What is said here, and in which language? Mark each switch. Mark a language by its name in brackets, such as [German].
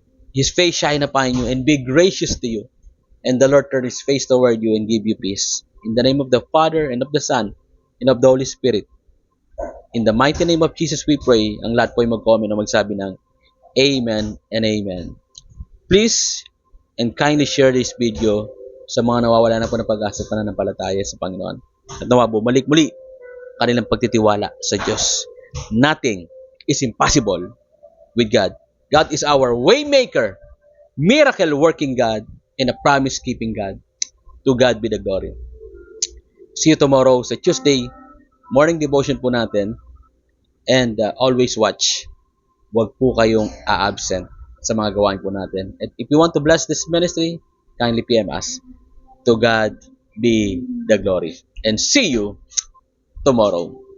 [English] His face shine upon you and be gracious to you. and the Lord turn His face toward you and give you peace. In the name of the Father, and of the Son, and of the Holy Spirit. In the mighty name of Jesus we pray. [Filipino] Ang lahat po ay mag-comment o magsabi ng Amen and Amen. [English] Please and kindly share this video [Filipino] sa mga nawawala na po ng pag-asa at pananampalataya sa Panginoon. At nawa bumalik muli kanilang pagtitiwala sa Diyos. [English] Nothing is impossible with God. God is our waymaker, miracle working God, and a promise keeping God. To God be the glory. See you tomorrow [Filipino] sa Tuesday morning devotion po natin, [English] and always watch. [Filipino] Huwag po kayong a-absent sa mga gawain po natin. [English] And if you want to bless this ministry, kindly PM us. To God be the glory. And see you tomorrow.